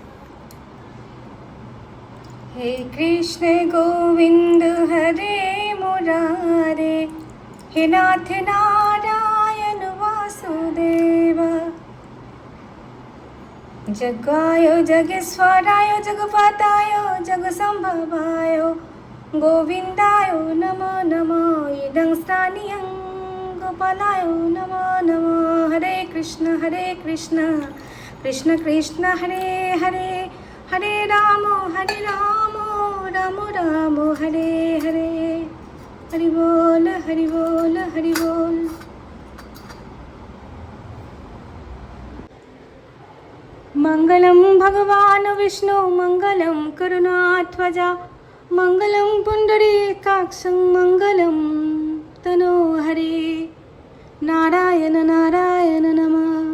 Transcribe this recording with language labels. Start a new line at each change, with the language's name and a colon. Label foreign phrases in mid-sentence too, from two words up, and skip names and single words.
Sanskrit: হে কৃষ্ণ গোবিন্দ হরে মুরারে, হে নাথ নারায়ণ বাসুদেব, জগায় জগেশ্বরায় জগপতায় জগসম্ভবায় গোবিন্দায় নমো নমো, ইদং স্থানীয়ং গোপালায় নমো নমো। হরে কৃষ্ণ কৃষ্ণ কৃষ্ণ হরে হরে, হরে রাম রাম রাম হরে হরে।
Bangla: হরি বল হরি বল হরি বল।
Sanskrit: मंगलं भगवान् विष्णु मंगलं करुणाध्वजा, मंगलं पुण्डरीकाक्षं मंगलं तनोहरे। नारायण नारायण नमः।